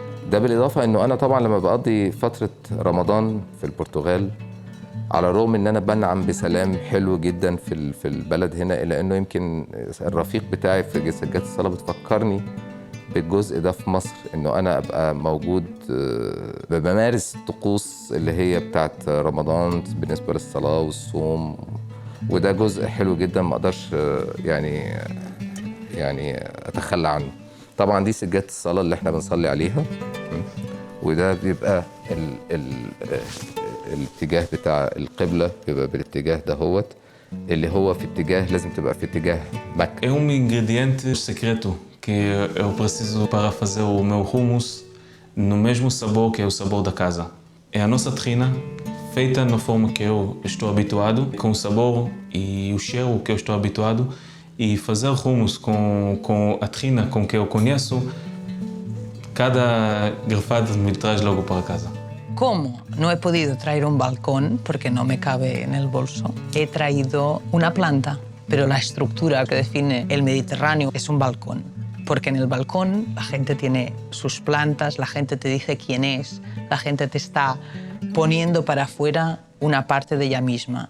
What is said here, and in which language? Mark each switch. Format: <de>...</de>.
<ar>ده بالإضافة إنه أنا طبعاً لما بقضي فترة رمضان في البرتغال على الرغم إن أنا بنعم بسلام حلو جداً في البلد هنا، إلا إنه يمكن الرفيق بتاعي في سجادة الصلاة بتفكرني بالجزء ده في مصر، إنه أنا أبقى موجود بمارس الطقوس اللي هي بتاعت رمضان بالنسبة للصلاة والصوم، وده جزء حلو جداً ما أقدرش يعني أتخلى عنه. طبعاً دي سجادة الصلاة اللي إحنا بنصلي عليها، وده بيبقى الاتجاه بتاع القبلة بيبقى بالاتجاه دهوت، اللي هو في اتجاه لازم تبقى في اتجاه مكة.</ar> <pt>É ingrediente secreto que eu preciso para fazer o meu hummus no mesmo sabor que é o sabor da casa. É a nossa tahina feita na forma que eu estou habituado, com o sabor e o cheiro que eu estou habituado, e fazer hummus com a tahina com que eu conheço, cada garfada me traz logo para casa.</pt> <es>Como no he podido traer un balcón porque no me cabe en el bolso, he traído una planta, pero la estructura que define el Mediterráneo es un balcón. porque en el balcón la gente tiene sus plantas, la gente te dice quién es, la gente te está poniendo para afuera una parte de ella misma.</es>